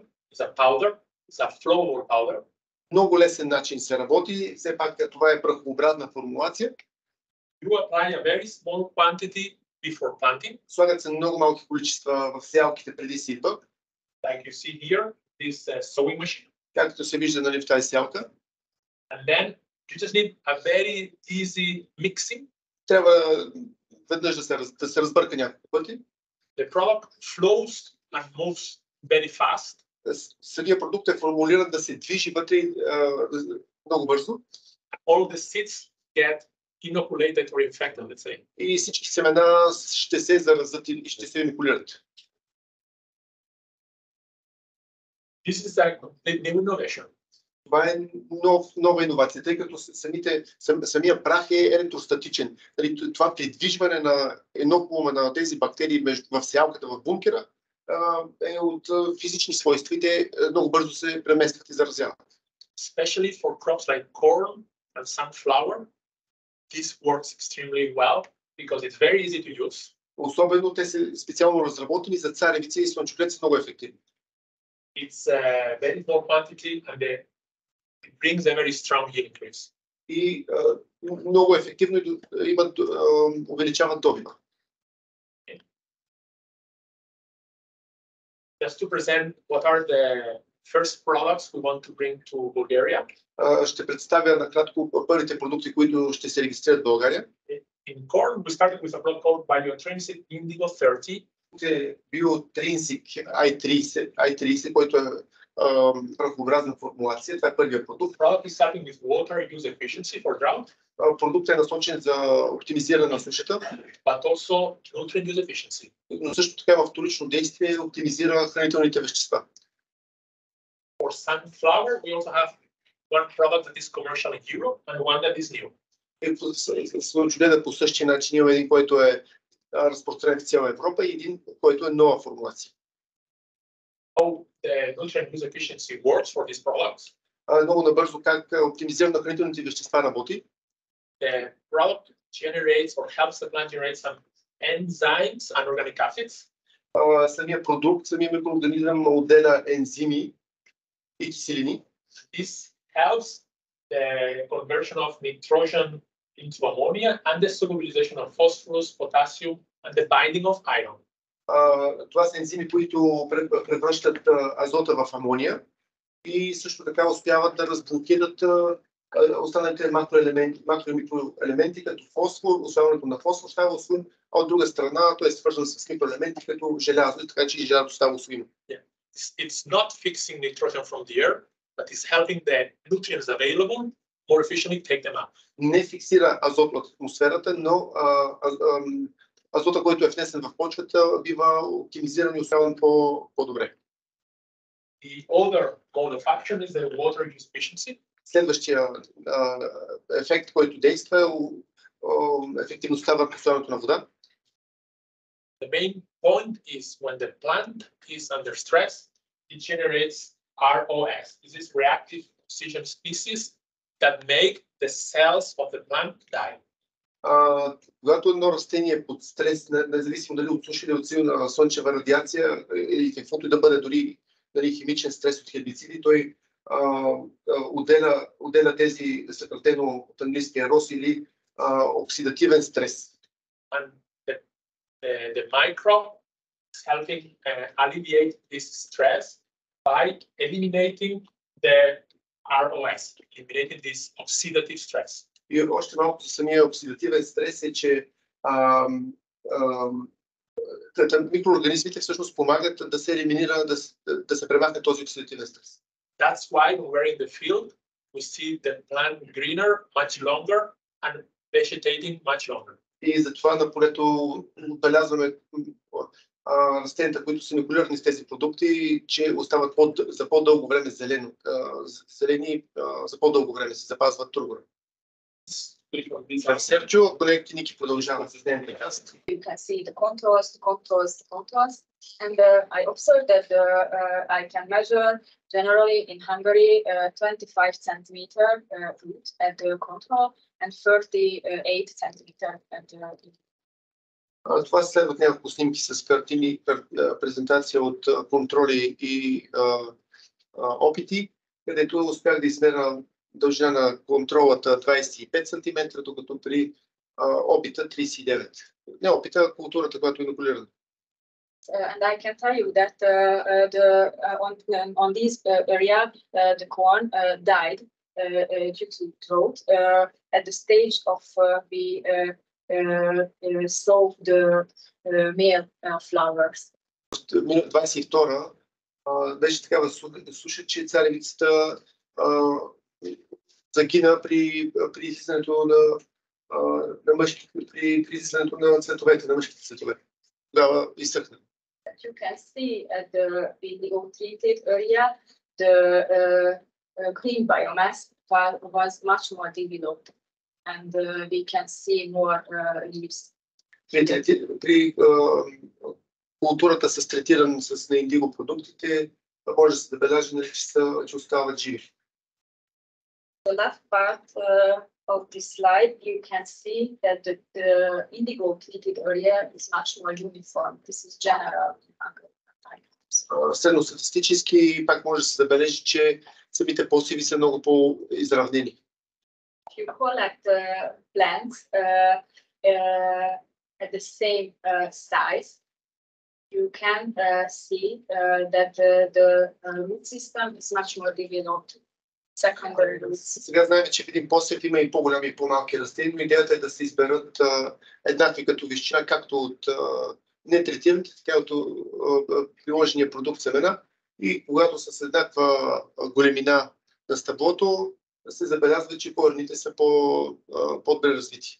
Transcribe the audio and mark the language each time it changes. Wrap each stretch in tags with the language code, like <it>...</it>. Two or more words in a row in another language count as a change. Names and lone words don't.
<en>It's a powder. It's a flour powder.</en> <bg>Много лесен начин се работи. Все пак това е прахообразна формулация.</bg> <en>You apply a very small quantity before planting.</en> <bg>Слагат се много малки количества в сеялките преди сипа.</bg> <en>Like you see here, this sowing machine.</en> <bg>Както се вижда, нали, в тази сялка.</bg> <en>And then you just need a very easy mixing.</en> <bg>Трябва веднъж да се разбърка няколко пъти.</bg> <en>The product flows and moves very fast.</en> <bg>Самия продукт е формулиран да се движи вътре много бързо.</bg> <en>All the seeds get inoculated or infected, let's say.</en> <bg>И всички семена ще се заразят и ще се инокулират.</bg> <en>This is a new innovation.</en> <bg>Това е нова иновация, тъй като самия прах е електростатичен. Това придвижване на енокулума на тези бактерии в сеялката в бункера е от физични свойства и те много бързо се преместват и заразяват.</bg> <en>Especially for crops like corn and sunflower, this works extremely well because it's very easy to use.</en> <bg>Особено те са специално разработени за царевица и слънчоглед са много ефективни.</bg> <en>It's a very small quantity and it brings a very strong yield increase.</en> <bg>и много ефективно увеличават добива.</bg> <en>Just to present what are the first products we want to bring to Bulgaria.</en> <bg>Ще представя накратко първите продукти, които ще се регистрират в България.</bg> <en>In corn, we started with a product called Biotrinic Indigo 30.</en> <bg>Биотринсик I30, който е прахообразна формулация. Това е първият продукт.</bg> <en>Product is starting with water use efficiency for drought.</en> <bg>Продуктът е насочен за оптимизиране на сушата,</bg> <en>but also nutrient use efficiency.</en> <bg>Но също така в вторично действие оптимизира хранителните вещества.</bg> <en>For sunflower, we also have one product that is commercial in Europe and one that is new.</en> <bg>Слънчогледа по същия начин има един, който е разпространен в цяла Европа и един, който е нова формулация.</bg> <en>How the nutrient use efficiency works for these products?</en> <bg>Много набързо как оптимизиране на хранителните вещества работи.</bg> <en>The product generates or helps the plant generate some enzymes and organic acids.</en> <bg>Самия продукт, самия микроорганизъм отделя ензими и киселини.</bg> <en>This helps the conversion of nitrogen into ammonia and the solubilization of phosphorus, potassium and the binding of iron.</en> <bg>Това са ензими, които превръщат азота в амония и също така успяват да разблокират останалите макроелементи, макро- и микроелементи, като фосфор, усвояването на фосфор става усвоим, а от друга страна той е свързан с микроелементи, като желязо, така че и желязото става усвоимо.</bg> <en>It's not fixing nitrogen from the air, but it's helping the nutrients available more efficiently take them out.</en> <bg>Не фиксира азот от атмосферата, но азота, който е внесен в почвата, бива оптимизиран и усвояван по-добре.</bg> <en>The other mode of action is the water use efficiency.</en> <bg>Следващия ефект, който действа, е ефективността върху усвояването на вода.</bg> <en>The main point is when the plant is under stress, it generates ROS. This is reactive oxygen species that make the cells of the plant die.</en> <bg>Когато едно растение е под стрес, независимо дали от суша или от силна слънчева радиация или каквото и да бъде, дори химичен стрес от хербициди, той отделя тези съкратено от английския РОС или оксидативен стрес.</bg> <en>And the microbe is helping alleviate this stress by eliminating the ROS, eliminating this oxidative stress.</en> <bg>И още малко за самия оксидативен стрес е, че микроорганизмите всъщност помагат да се елиминира, да се премахне този оксидативен стрес.</bg> <en>That's why when we're in the field, we see the plant greener, much longer, and vegetating much longer.</en> <bg>И затова на полето отбелязваме растенията, които са инокулирани с тези продукти, че остават за по-дълго време зелени, за по-дълго време се запазват тургора. Серджо, колегите Ники продължават с дневния каст.</bg> <en>You can see the contours. And I observed that I can measure generally in Hungary 25 centimeter root at the contour and 38 centimeter at the.</en> <bg>Това следват няколко снимки с картини, презентация от контроли и опити, където успях да измеря дължина на контролата 25 см, докато при опита 39. Не опита, а културата, която е инокулирана.</bg> <en>And I can tell you that on this area, the corn died due to drought at the stage of we sow the male flowers.</en> <bg>22 беше такава суша, че царевицата загина при излизането на мъжките, при излизането на цветовете, на мъжките цветове. Тогава изсъхна.</bg> <en>You can see at the treated area, the green biomass was much more developed, and we can see more leaves.</en> <bg>При културата с третиран с неиндиго продуктите, може да се забележи, че остават живи.</bg> <en>The last part of this slide, you can see that the indigo treated area is much more uniform. This is general.</en> <bg>Средностатистически пак може да се забележи, че самите посеви са много по-изравнени.</bg> <en>If you collect plants at the same size, you can see that the root system is much more developed. Secondary roots.</en> <bg>Сега знаем, че в един посев има и по-голями и по-малки растения, но идеята е да се изберат еднакви като височина, както от нетретираните, така и от приложения продукт семена. И когато са с еднаква големина на стъблото, се забелязва, че корените са по-добре развити.</bg>